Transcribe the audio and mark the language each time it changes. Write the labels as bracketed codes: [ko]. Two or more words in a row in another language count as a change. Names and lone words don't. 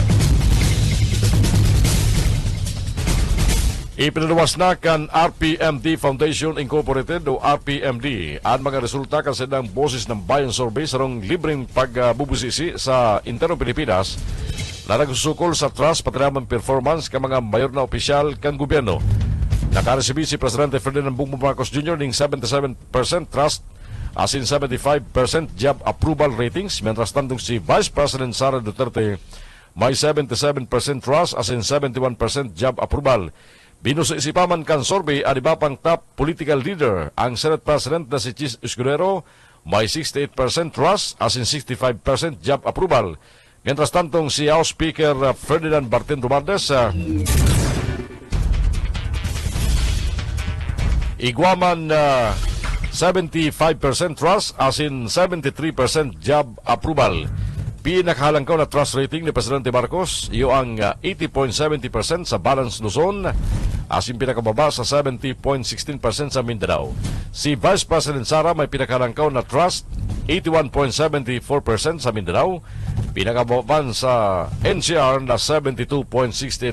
[bik] Ipinaluwas na kan RPMD Foundation Incorporated o RPMD ang mga resulta kasi ng Boses ng Bayan Survey sa libreng pagbubusisi sa interno Pilipinas na nagsusukol sa trust pati naman performance ka mga mayor na opisyal kang gobyerno. Nakaresibi si Presidente Ferdinand Bongbong Marcos Jr. ng 77% trust as in 75% [en] job approval ratings, [bik] mientras tandong si Vice President Sara Duterte may 77% trust as in 71% [en] job approval. [bik] Binusa-isipaman kan survey ang iba pang [en] top political leader. [bik] Ang Senate President na si Chis Escudero may 68% trust as in 65% [en] job approval. [bik] Mientras tantong si House Speaker Ferdinand Martin Romualdez igwaman 75% trust as in 73% [en] job approval. [bik] Pinakahalangkaw na trust rating ni Presidente Marcos, iyo ang 80.70% sa Balance Luzon, as in pinakababa sa 70.16% sa Mindanao. Si Vice President Sara may pinakahalangkaw na trust, 81.74% sa Mindanao, pinakababa sa NCR na 72.68%.